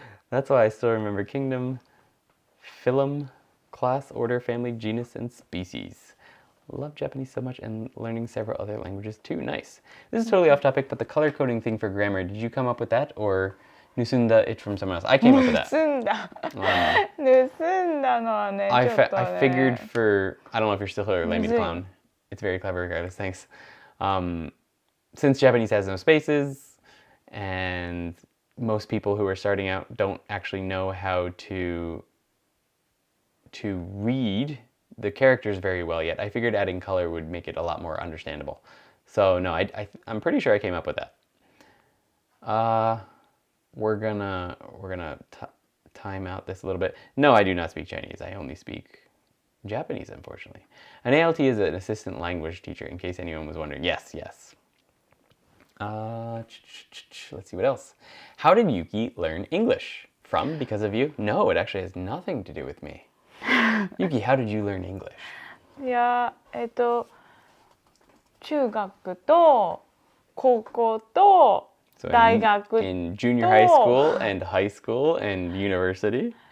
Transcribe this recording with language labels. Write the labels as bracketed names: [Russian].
[English] That's why I still remember kingdom, phylum, class, order, family, genus, and species. Love Japanese so much and learning several other languages too. Nice. This is totally off topic, but the color coding thing for grammar, did you come up with that or nusunda it from someone else? I came up with that. [Japanese] 盗んだのはね、ちょっとね。 [English] I figured for, I don't know if you're still here or Lame Me the Clown. It's very clever regardless, thanks. Since Japanese has no spaces and most people who are starting out don't actually know how to read the characters very well yet, I figured adding color would make it a lot more understandable. So no, I'm pretty sure I came up with that. We're gonna time out this a little bit. No, I do not speak Chinese. I only speak Japanese, unfortunately. An ALT is an assistant language teacher, in case anyone was wondering. Yes. Let's see what else. How did Yuki learn English? From? Because of you? No, it actually has nothing to do with me. Yuki, how did you learn English? [Japanese] いや、中学と高校と大学と [English] in junior high school and high school and university.